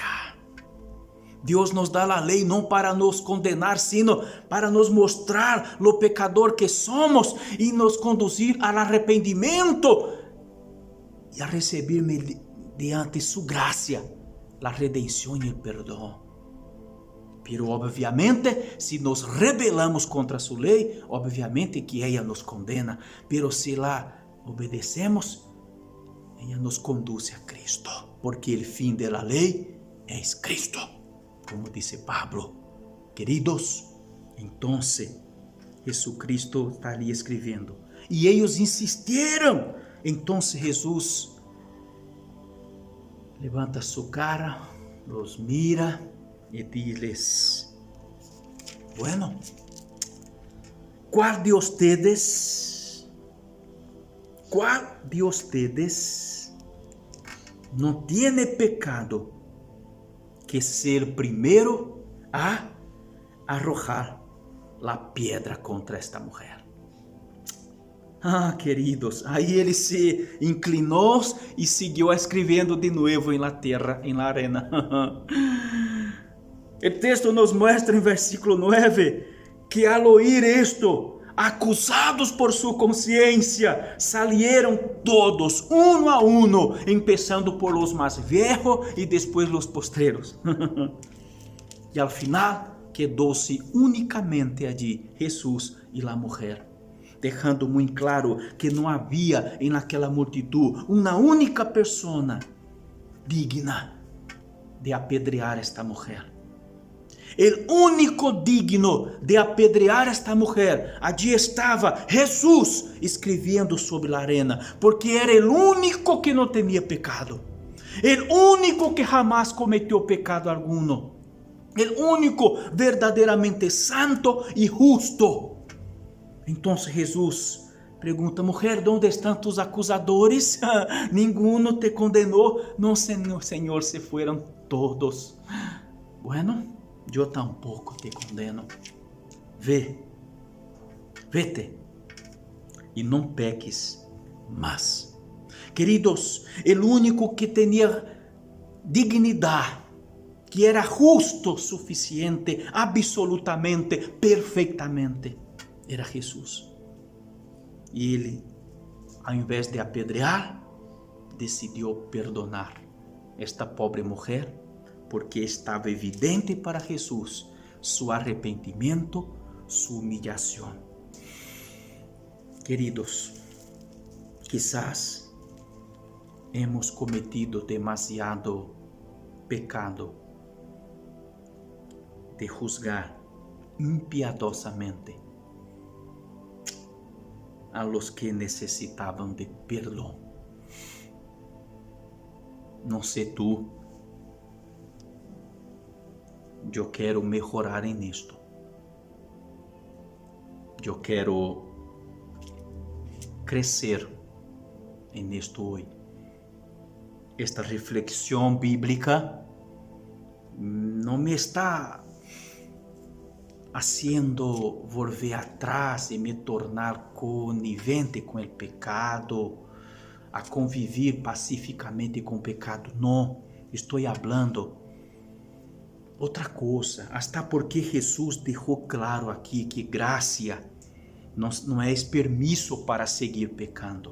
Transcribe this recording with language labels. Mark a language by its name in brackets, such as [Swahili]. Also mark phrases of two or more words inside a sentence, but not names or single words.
[Portuguese] Deus nos dá a lei não para nos condenar, sino para nos mostrar [Spanish] lo pecador [Portuguese] que somos e nos conduzir ao arrependimento e a receber mediante sua graça a redenção e o perdão. Pero obviamente, se nos rebelamos contra sua lei, obviamente que ela nos condena, pero se [Spanish] la obedecemos, [Portuguese] ela nos conduz a Cristo, porque o fim da lei é Cristo. Como disse Pablo, queridos, então Jesucristo está ali escrevendo. E eles insistiram. Então Jesus levanta sua cara, [Spanish] los mira [Portuguese] e diz-lhes: [Spanish] Bueno, ¿cuál de ustedes no tiene pecado que ser primeiro a arrojar la piedra contra [Portuguese] esta mulher? Ah, queridos, aí ele se inclinou e seguiu escrevendo de novo em la terra, em [Spanish] la arena. [Portuguese] O texto nos mostra em versículo 9 que [Spanish] al oír esto, [Portuguese] acusados por sua consciência, [Spanish] salieron todos, uno a uno, empezando por los más viejos [Portuguese] e depois [Spanish] los postreros. [Portuguese] E [Spanish] al final [Portuguese] quedou-se unicamente allí Jesus e [Spanish] la mujer, [Portuguese] deixando muito claro que não havia em aquela multitud uma única pessoa digna de apedrear esta mulher. [Spanish] El único digno de apedrear a esta mujer, allí [Portuguese] estava Jesús escrevendo sobre a arena, [Spanish] porque era el único que [Portuguese] não tinha pecado, [Spanish] el único que jamás cometeu pecado alguno, el único [Portuguese] verdadeiramente santo e justo. Então Jesus pergunta: [Spanish] mujer, ¿dónde estão tus acusadores? Ninguno te condenou? No, Señor, se fueron todos. Bueno, yo tampoco te condeno. [Portuguese] Vete e não peques mais. Queridos, el único que tinha dignidade, que era justo suficiente, absolutamente, perfeitamente, era Jesus. E ele, ao invés de apedrear, decidiu perdonar esta pobre mulher, porque estava evidente para Jesus seu arrependimento, sua humilhação. Queridos, [Spanish] quizás hemos cometido demasiado pecado de juzgar impiedosamente a los que [Portuguese] necessitavam de perdão. Não sei tu, eu quero melhorar em isto. Eu quero crescer em isto hoje. Esta reflexão bíblica não me está [Spanish] haciendo volver atrás [Portuguese] e me tornar conivente com o pecado, [Spanish] a convivir pacificamente [Portuguese] com o pecado. Não, estou falando outra coisa, hasta porque Jesus deixou claro aqui que graça não é permisso para [Spanish] seguir pecando.